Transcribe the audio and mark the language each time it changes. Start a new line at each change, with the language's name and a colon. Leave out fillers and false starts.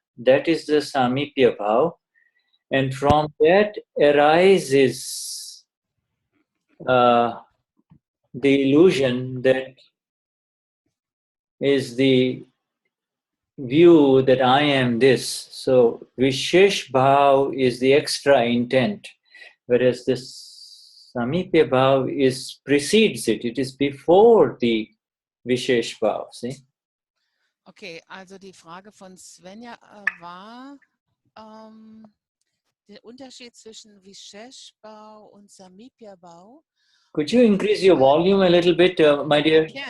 English: That is the samipya bhaav, and from that arises the illusion that is the view that I am this. So vishesh bhaav is the extra intent, whereas this samipya bhaav precedes it. It is before the vishesh bhaav. See?
German: Okay, also die Frage von Svenja war der Unterschied zwischen vishesh bhaav und samipya bhaav.
English: Could you increase your volume a little bit, my dear?